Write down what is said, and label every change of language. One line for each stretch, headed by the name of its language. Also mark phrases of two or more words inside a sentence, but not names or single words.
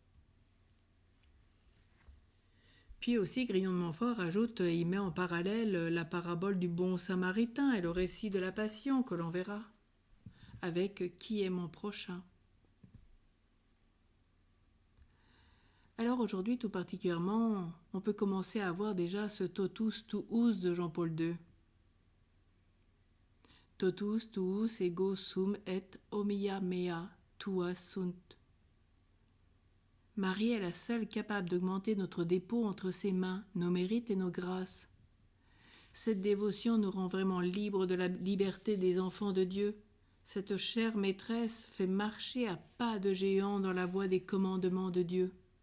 French: Puis aussi, Grignon de Montfort ajoute et il met en parallèle la parabole du bon samaritain et le récit de la passion que l'on verra, avec qui est mon prochain. Alors aujourd'hui, tout particulièrement, on peut commencer à voir déjà ce
Latin: totus tuus
French: de Jean-Paul II.
Latin: Totus tuus ego sum et omnia mea tua sunt.
French: Marie est la seule capable d'augmenter notre dépôt entre ses mains, nos mérites et nos grâces. Cette dévotion nous rend vraiment libres de la liberté des enfants de Dieu. Cette chère maîtresse fait marcher à pas de géant dans la voie des commandements de Dieu.